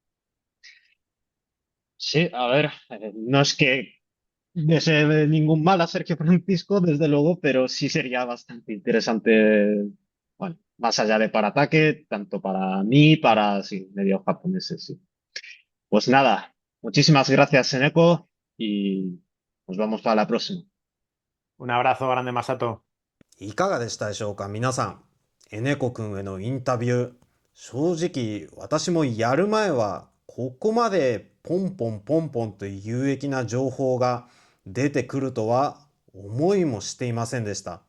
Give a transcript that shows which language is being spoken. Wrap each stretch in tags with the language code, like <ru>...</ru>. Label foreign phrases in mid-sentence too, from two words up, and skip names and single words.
<es>Sí, a ver, no es que desee ningún mal a Sergio Francisco, desde luego, pero sí sería bastante interesante, bueno, más allá de para ataque, tanto para mí, para sí, medio japoneses, sí. Pues nada, muchísimas gracias, Eneko, y nos vamos para la próxima. Un abrazo grande, Masato.</es> <ja>いかがでしたでしょうか皆さん。エネコくんへのインタビュー。正直私もやる前はここまでポンポンポンポンと有益な情報が出てくるとは思いもしていませんでした。</ja>